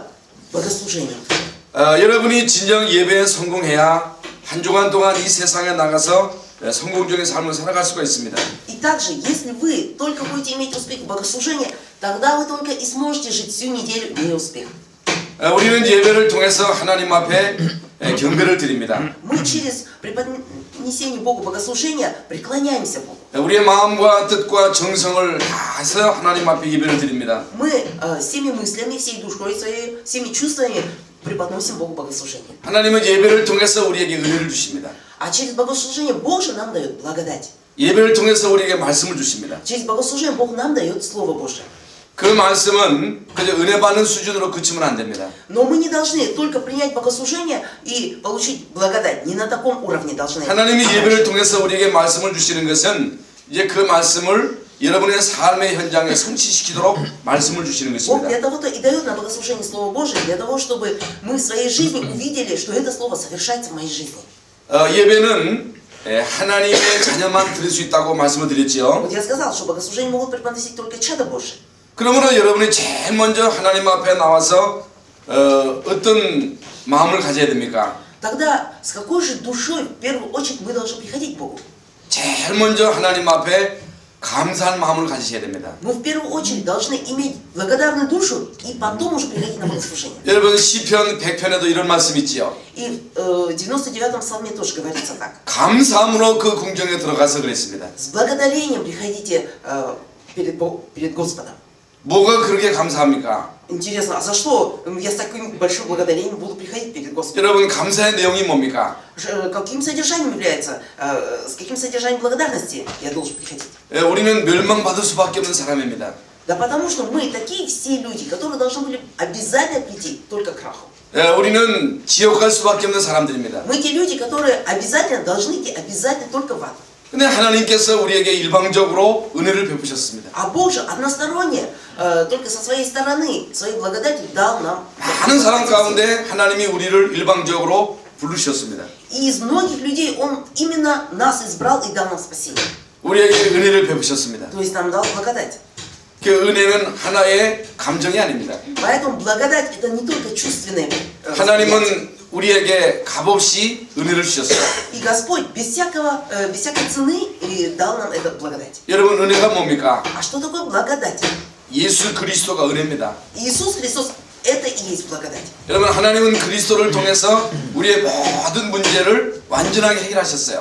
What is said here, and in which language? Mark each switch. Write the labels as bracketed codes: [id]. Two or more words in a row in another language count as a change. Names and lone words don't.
[ru] Богослужением. [ko] 여러분이 진정 예배에 성공해야 한 주간 동안 이 세상에 나가서 성공적인 삶을 살아갈 수가 있습니다. [ru] И также, если вы только будете иметь успех в богослужении, тогда вы только и сможете жить всю неделю имея успех. [ko] 우리는 예배를 통해서 하나님 앞에 경배를 드립니다. [ru] Мы через преподнесение Богу богослужения преклоняемся Богу. [ko] 우리의 마음과 뜻과 정성을 다해서 하나님 앞에 예배를 드립니다. [ru] Мы всеми мыслями, всей душой своей, всеми чувствами преподносим Богу богослужение. [ko] 하나님은 예배를 통해서 우리에게 은혜를 주십니다. [ru] А через богослужение Божие нам дает благодать. [ko] 예배를 통해서 우리에게 말씀을 주십니다. [ru] Через богослужение Бог нам дает Слово Божие. [ko] 그 말씀은 그저 은혜 받는 수준으로 그치면 안 됩니다. [ru] Но мы не должны только принять богослужение и получить благодать. Не на таком уровне должны. [ko] 하나님이 예배를 통해서 우리에게 말씀을 주시는 것은 이제 그 말씀을 여러분의 삶의 현장에 성취시키도록 말씀을 주시는 [ru] Бог [ko] 것입니다. [ru] для того-то и дает на богослужение Слово Божие, для того, чтобы мы в своей жизни увидели, что это Слово совершается в моей жизни. [ko] 예배는 하나님의 자녀만 드릴 수 있다고 말씀을 드렸지요. [ru] Вот я сказал, что богослужение могут преподносить только чадо Божие. [ko] 그러므로 여러분이 제일 먼저 하나님 앞에 나와서 어떤 마음을 가져야 됩니까? [ru] Тогда с какой же душой в первую очередь мы должны приходить к Богу? [ko] 제일 먼저 하나님 앞에 감사한 마음을 가지셔야 됩니다. [ru] Мы в первую очередь должны иметь благодарную душу и потом уже приходить на богослужение. [ko] 여러분 시편 100편에도 이런 말씀이 있지요. [ru] И в 99-м псалме тоже говорится так. [ko] 감사함으로 그 궁정에 들어가서 그랬습니다. [ru] С благодарением приходите перед Господом. [ko] 뭐가 그렇게 감사합니까? [ru] Интересно, а за что я с таким большим благодарением буду приходить перед Господом? [ko] 여러분 감사의 내용이 뭡니까? [ru] Каким содержанием является, с каким содержанием благодарности я должен приходить? [ko] 우리는 멸망받을 수밖에 없는 사람입니다. [ru] Да потому что мы такие все люди, которые должны были обязательно прийти только к краху. [ko] 우리는 지옥 갈 수밖에 없는 사람들입니다. [ru] Мы те люди, которые обязательно должны идти обязательно только в ад. [ko] 근데 하나님께서 우리에게 일방적으로 은혜를 베푸셨습니다. [ru] А Бог же односторонне, только со своей стороны, своей благодати дал нам. [ko] 많은 사람 가운데 하나님이 우리를 일방적으로 부르셨습니다. [ru] И из многих людей Он именно нас избрал и дал нам спасение. [ko] 우리에게 은혜를 베푸셨습니다. [ru] То есть нам дал благодать. [ko] 그 은혜는 하나의 감정이 아닙니다. [ru] Поэтому благодать это не только чувственное. [ko] 하나님은 우리에게 값없이 은혜를 주셨어요. [ru] И Господь без всякой цены дал нам эту благодать. [ko] 여러분 은혜가 뭡니까? [ru] А что такое благодать? [ko] 예수 그리스도가 은혜입니다. [ru] Иисус Христос это и есть благодать. [ko] 여러분 하나님은 그리스도를 통해서 우리의 모든 문제를 완전하게 해결하셨어요.